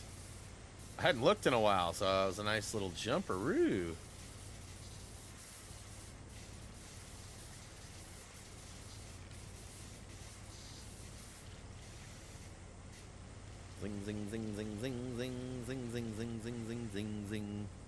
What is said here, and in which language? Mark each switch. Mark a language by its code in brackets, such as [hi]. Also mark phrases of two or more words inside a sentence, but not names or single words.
[en] I hadn't looked in a while, so it was a nice little jumperoo. Zing, zing, zing, zing, zing, zing, zing, zing, zing, zing, zing, zing, zing.